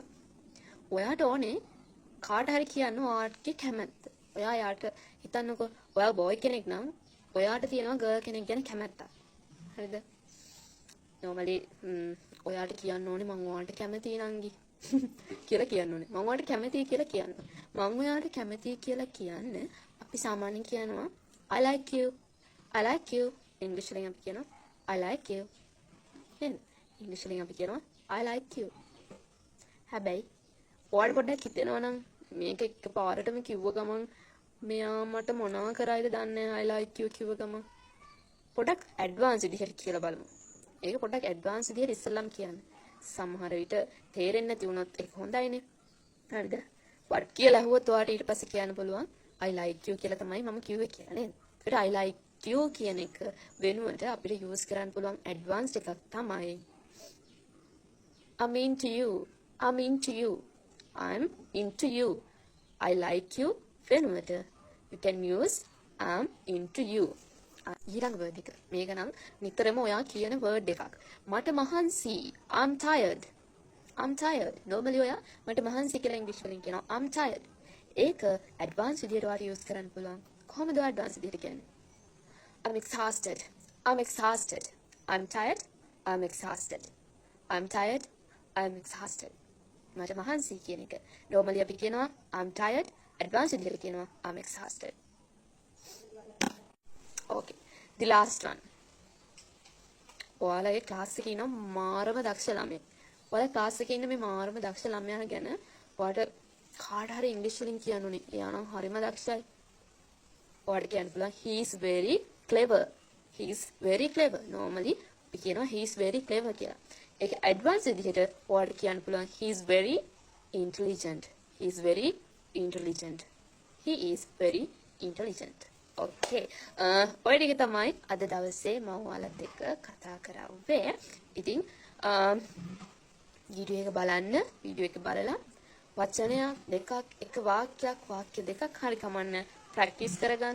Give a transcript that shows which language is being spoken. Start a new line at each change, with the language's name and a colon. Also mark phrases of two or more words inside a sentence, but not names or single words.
Sinhala: ඔයාට ඕනේ කාට හරි කියන්න ඔයාගේ කැමැත්ත. ඔයා යාට හිතන්නකෝ ඔයා බෝයි කෙනෙක් නම් ඔයාට තියෙනවා ගර්ල් කෙනෙක් ගැන කැමැත්තක්. හරිද? normally ඔයාට කියන්න ඕනේ මම ඔයාට කැමතියි නංගි කියලා කියන්න ඕනේ. මම ඔයාට කැමතියි කියලා කියන්න. මම ඔයාට කැමතියි කියලා කියන්න අපි සාමාන්‍යයෙන් කියනවා
English: I like you. I like you.
Sinhala: ඉංග්‍රීසියෙන් අපි කියනවා
English: I like you.
Sinhala: එහෙනම් ඉංග්‍රීසියෙන් අපි කියනවා
English: I like you.
Sinhala: හැබැයි ඔයාට පොඩ්ඩක් හිතෙනවා නම් මේක එකපාරටම කිව්ව ගමන් මෙයා මට මොනවා කරයිද දන්නේ නැහැ
English: I like you
Sinhala: කිව්ව ගමන් පොඩ්ඩක් ඇඩ්වාන්ස් විදිහට කියලා බලමු. ඒක පොඩ්ඩක් ඇඩ්වාන්ස් විදිහට ඉස්සෙල්ලාම කියන්න. සමහර විට තේරෙන්නේ නැති වුණොත් ඒක හොඳයිනේ. හරිද? what කියලා අහුවොත් ඔයාට ඊට පස්සේ කියන්න පුළුවන්
English: I like you
Sinhala: කියලා තමයි මම කිව්වේ කියලා නේද? ඒකට
English: I like you
Sinhala: කියන එක වෙනුවට අපිට use කරන්න පුළුවන් advanced එකක් තමයි
English: I'm into you. I'm into you. I'm into you. I like you. වෙනුවට you can use I'm into you.
Sinhala: ඊළඟ word එක. මේක නම් නිතරම ඔයා කියන word එකක්. මට මහන්සි.
English: I'm tired. I'm tired.
Sinhala: Normally ඔයා මට මහන්සි කියලා ඉංග්‍රීසි වලින් කියනවා
English: I'm tired.
Sinhala: ඒක advanced විදියට ඔයාට use කරන්න පුළුවන්. කොහොමද ඔයා advanced විදියට කියන්නේ?
English: I'm exhausted. I'm exhausted. I'm tired. I'm exhausted. I'm tired. I'm exhausted.
Sinhala: මට මහන්සි කියන එක.
English: Normally
Sinhala: අපි කියනවා
English: I'm tired. Advanced
Sinhala: විදියට කියනවා
English: I'm exhausted. Okay. The last one.
Sinhala: ඔයාලගේ ක්ලාස් එකේ ඉන්න මාරම දක්ෂ ළමයෙක්. ඔයාලා ක්ලාස් එකේ ඉන්න මේ මාරම දක්ෂ ළමයා ගැන ඔයාලට කාට හරි ඉංග්‍රීසි වලින් කියන්න ඕනේ. එයා නම් හරිම දක්ෂයි. ඔයාලට කියන්න පුළුවන්
English: he is very clever. He is very clever. Normally
Sinhala: අපි කියනවා
English: he is very clever කියලා.
Sinhala: ඒක advanced විදිහට ඔයාලට කියන්න පුළුවන්
English: he is very intelligent. He is very intelligent. He is very intelligent. Okay.
Sinhala: ඔය ටික තමයි අද දවසේ මම ඔයාලත් එක්ක කතා කරාවේ. ඉතින් වීඩියෝ එක බලන්න. වීඩියෝ එක බලලා වචනයක් දෙකක් එක වාක්‍යයක් වාක්‍ය දෙකක් හරි කමන්න ප්‍රැක්ටිස් කරගන්න.